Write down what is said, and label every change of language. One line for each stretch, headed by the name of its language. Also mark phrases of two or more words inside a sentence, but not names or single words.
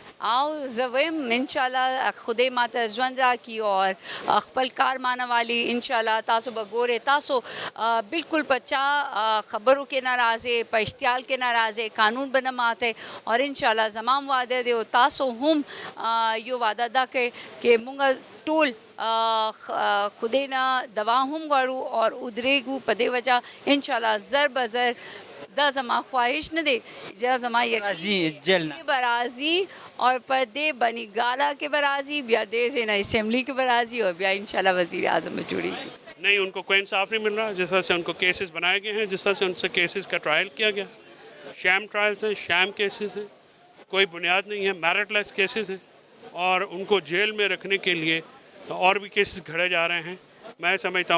Pashto: او زه وایم انشاءالله خدای ماته ژوند راکړي اور خپل کار مانه والی انشاءالله تاسو به ګورئ تاسو بالکل په چا خبرو کې نه راځئ په اشتعال کې نه راځئ قانون به نه ماتئ اور انشاءالله زما هم واده دی او تاسو هم یو واده دا کوئ چې مونږ ټول خدای نه دوا هم غواړو اور ودرېږو په دې وجه انشاءالله زر به زر دا زما خواهش نه دی دا زما راځي جیل نه به راځي اور په دې بني گالا کې به راځي بیا دې سے نه اسمبلی کې به راځي اور بیا انشاءاللہ وزیر اعظم میں جڑی
Urdu: نہیں ان کو کوئی انصاف نہیں مل رہا جس طرح سے ان کو کیسز بنائے گئے ہیں جس طرح سے ان سے کیسز کا ٹرائل کیا گیا
English: sham trials
Urdu: ہیں
English: sham cases
Urdu: ہیں کوئی بنیاد نہیں ہے
English: meritless cases
Urdu: ہیں اور ان کو جیل میں رکھنے کے لیے اور بھی کیسز گھڑے جا رہے ہیں میں سمجھتا ہوں